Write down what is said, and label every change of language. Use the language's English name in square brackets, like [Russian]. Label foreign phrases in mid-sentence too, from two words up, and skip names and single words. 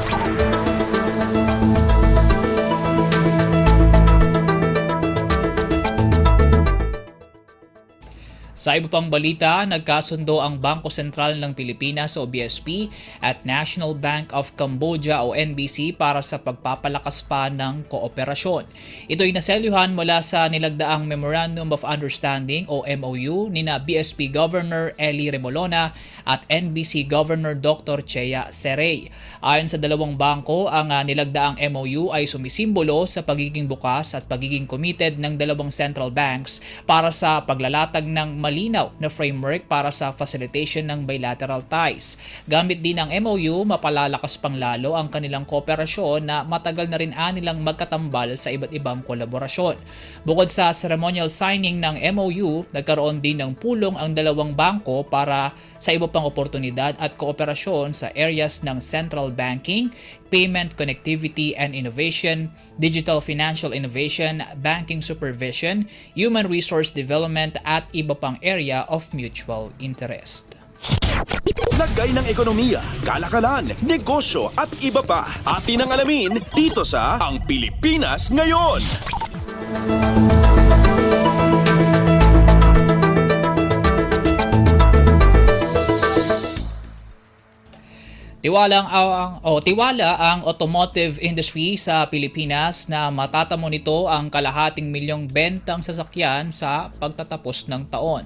[Filipino] Sa iba pang balita, nagkasundo ang Bangko Sentral ng Pilipinas o BSP at National Bank of Cambodia o NBC para sa pagpapalakas pa ng kooperasyon. Ito'y naselyuhan mula sa nilagdaang Memorandum of Understanding o MOU nina BSP Governor Eli Remolona at NBC Governor Dr. Chea Serey. Ayon sa dalawang bangko, ang nilagdaang MOU ay sumisimbolo sa pagiging bukas at pagiging committed ng dalawang [English] central banks [Filipino] para sa paglalatag ng malinaw na framework para sa facilitation ng [English] bilateral ties. [Filipino] Gamit din ang MOU, mapalalakas pang lalo ang kanilang kooperasyon na matagal na rin anilang magkatambal sa iba't ibang kolaborasyon. Bukod sa [English] ceremonial signing [Filipino] ng MOU, nagkaroon din ng pulong ang dalawang bangko para sa iba pang oportunidad at kooperasyon sa areas ng [English] central banking, payment connectivity and innovation, digital financial innovation, banking supervision, human resource development [Filipino] at iba pang [English] area of mutual interest. [Filipino] Lagay ng ekonomiya, kalakalan, negosyo at iba pa. Atin ang alamin dito sa Ang Pilipinas Ngayon. Tiwala ang [English] automotive industry [Filipino] sa Pilipinas na matatamo nito ang kalahating milyong bentang sasakyan sa pagtatapos ng taon.